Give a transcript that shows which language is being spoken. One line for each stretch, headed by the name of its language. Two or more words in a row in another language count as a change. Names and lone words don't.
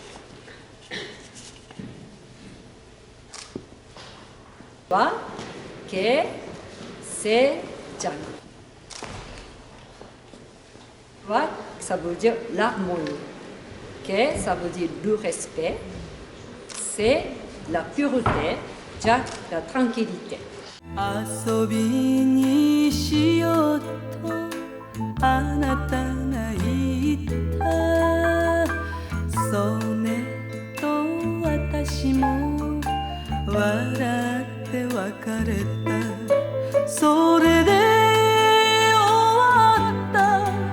Japanese: Wa, ke, se, jan.
French: Wa, ça veut dire l'harmonie. Ke, ça veut dire le respect. C'est la pureté. Ja, la tranquillité.
Japanese: 遊びにしようとあなたが言ったそうねと私も笑って別れたそれで終わった